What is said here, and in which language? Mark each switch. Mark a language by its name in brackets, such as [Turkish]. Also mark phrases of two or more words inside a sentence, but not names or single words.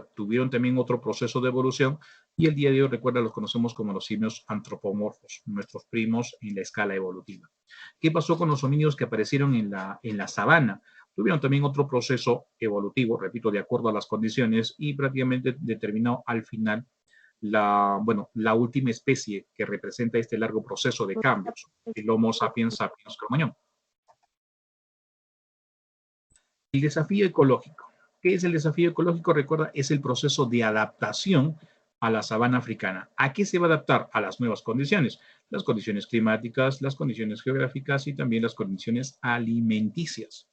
[Spanish] Tuvieron también otro proceso de evolución y el día de hoy, recuerda, los conocemos como los simios antropomorfos, nuestros primos en la escala evolutiva. ¿Qué pasó con los homínidos que aparecieron en la sabana? Tuvieron también otro proceso evolutivo, repito, de acuerdo a las condiciones y prácticamente determinó al final la última especie que representa este largo proceso de cambios, el Homo sapiens sapiens cromañón. El desafío ecológico. ¿Qué es el desafío ecológico? Recuerda, es el proceso de adaptación a la sabana africana. ¿A qué se va a adaptar? A las nuevas condiciones. Las condiciones climáticas, las condiciones geográficas y también las condiciones alimenticias.